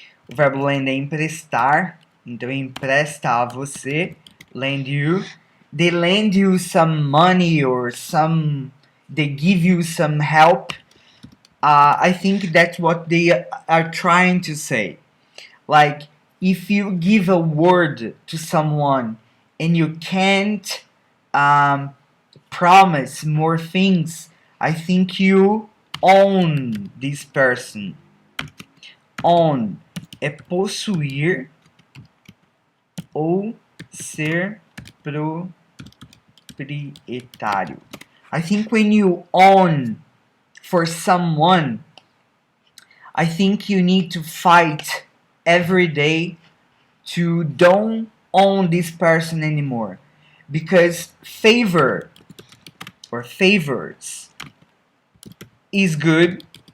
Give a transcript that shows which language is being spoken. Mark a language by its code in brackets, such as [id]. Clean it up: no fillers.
[pt] O verbo lend é emprestar, então empresta a você, [en] lend you. They lend you some money or they give you some help. I think that's what they are trying to say. Like, if you give a word to someone and you can't promise more things, I think you own this person. [pt] Own é possuir ou ser proprietário. [en] I think when you own for someone, I think you need to fight every day to don't own this person anymore, because favor or favors is good,